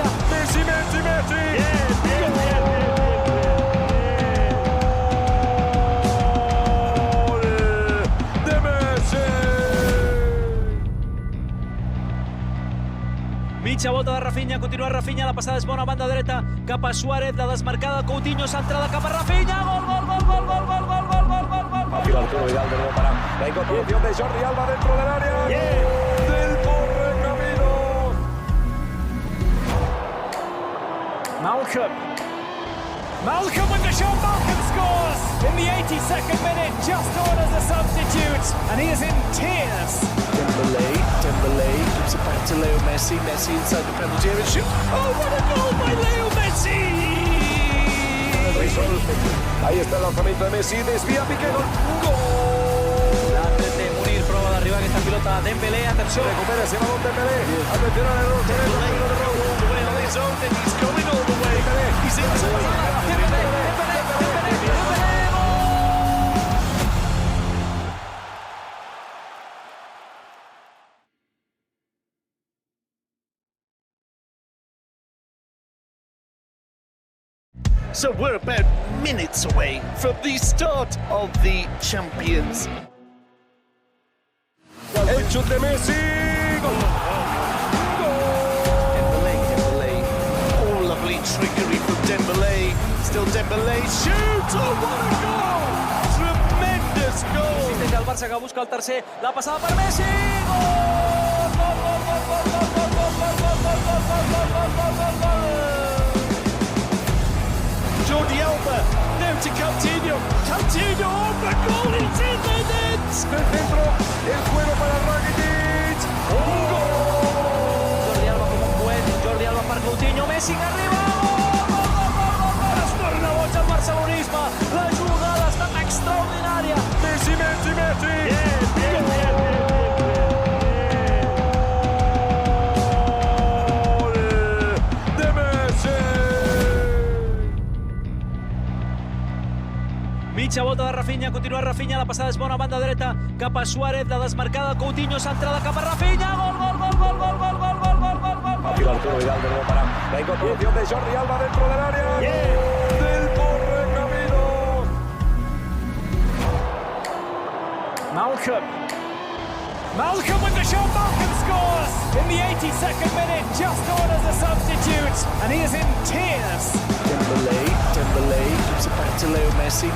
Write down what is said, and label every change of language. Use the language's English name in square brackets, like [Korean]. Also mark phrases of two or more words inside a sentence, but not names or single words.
[Catalan] Messi. Mitja volta de Rafinha, continua Rafinha, la passada és bona, banda dreta, cap a Suárez, la desmarcada, Coutinho, centrada cap a Rafinha, gol! [Spanish] Aquí Arturo Vidal de nuevo para la incorporación de Jordi Alba dentro del área. Del Correcamino. [English] Malcolm with the shot. Malcolm scores in the 82nd minute, just on as a substitute, and he is in tears. Dembélé gives it back to Leo Messi. Messi inside the penalty area. Shoot! Oh, what a goal by Leo Messi! [Spanish] Ahí está el lanzamiento de Messi, desvía Piqué, gol. [Catalan] L'Atlet de Munir prova d'arribar aquesta pilota a Dembélé, atenció. [Spanish] Recupera ese balón Dembélé. Atención al error. [English] Dembélé all the way on his own, and he's going all the way. He's into So we're about minutes away from the start of the Champions. [Spanish] El chute de Messi. Gol. Dembélé. [English] Oh, lovely trickery from Dembélé. Still Dembélé shoots. Oh, what a goal! Tremendous goal. [Spanish] Intenta el Barça que busca el tercer. [Catalan] La passada per Messi. Jordi Alba, [English] now to Coutinho. Coutinho, oh, the goal is in the net. [Spanish] Del centro, el juego para Rakitic. Un gol. [Catalan] Jordi Alba com un coet. Jordi Alba per Coutinho. Messi que arriba. Gol! Es torna boig el barcelonisme. [Spanish] área. Messi, Messi, Messi. Bien. Gol de Messi. [Catalan] Mitja volta de Rafinha, continua Rafinha, la passada és bona, banda dreta, cap a Suárez, la desmarcada, Coutinho, centrada cap a Rafinha, gol. [Spanish] Aquí Arturo Vidal de nuevo para la incorporación de Jordi Alba dentro del área. Del Correcamino. [English] Malcolm with the shot. Malcolm scores in the 82nd minute, just on as a substitute, and he is in tears. Dembele gives it back to Leo Messi.